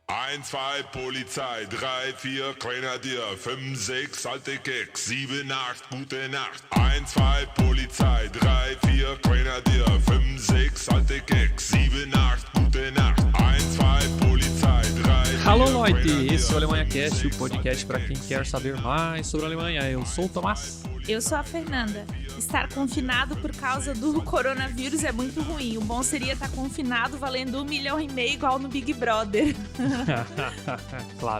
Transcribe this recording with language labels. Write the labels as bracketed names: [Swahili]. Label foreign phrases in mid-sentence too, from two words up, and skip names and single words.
[German] 1, 2, Polizei, 3, 4, Grenadier, 5, 6, alte Keks, 7, 8, gute Nacht. 1, 2, Polizei, 3, 4, Grenadier, 5, 6, alte Keks, 7, 8, gute Nacht. 1, 2, Polizei, 3, 4, [Portuguese] Alô, Leute! Esse é o Alemanha Cast, o podcast para quem quer saber mais sobre a Alemanha. Eu sou o Tomás. Eu sou a Fernanda. Estar confinado por causa do coronavírus é muito ruim. O bom seria estar confinado valendo 1,5 milhão igual no Big Brother. Claro.